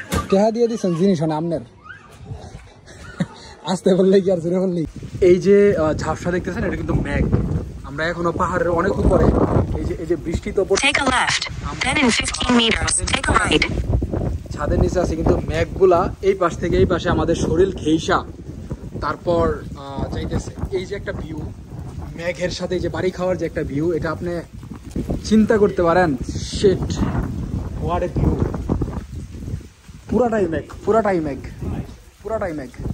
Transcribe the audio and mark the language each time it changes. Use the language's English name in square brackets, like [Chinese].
[Bangla] টেহা দিয়ে দিচ্ছেন জিনিস না আপনার, আসতে বললে কি আর জোরে বললেই। এই যে ঝাপসা দেখতেছেন এটা কিন্তু মেঘ। আমরা এখনো পাহাড়ের অনেক উপরে, এই যে বৃষ্টি তো [English] Take a left. Then in 15 meters, take a right. [Bangla] ছাদের নিচে আছে, কিন্তু মেঘগুলা এই পাশ থেকে এই পাশে আমাদের শরীর ঘেইসা তারপর যাইতেছে। এই যে একটা ভিউ মেঘের সাথে যে বাড়ি খাওয়ার যে একটা ভিউ, এটা আপনি চিন্তা করতে পারেন। [English] Shit, what a view. [Bangla] পুরাটাই মেঘ, পুরাটাই মেঘ, পুরাটাই মেঘ।